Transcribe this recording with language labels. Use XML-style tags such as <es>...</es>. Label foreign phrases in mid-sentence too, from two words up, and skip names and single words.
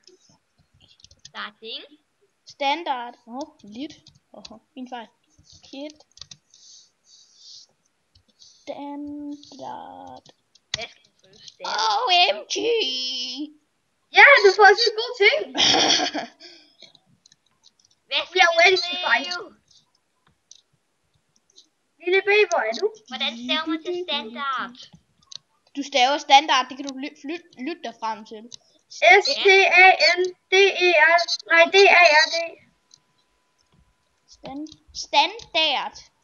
<da>Standard. Lidt. Min fejl. Kit. Standard. Hvad skal jeg bruge standard? OMG. Ja, du får også en god ting.</da> <en>We are ready to fight.</en> <da>Lille baby, er du? Hvordan staver man til standard? Du staver standard, det kan du lytte dig frem til. S-T-A-N-D-E-R. Nej, D-A-R-D. Standard.</da>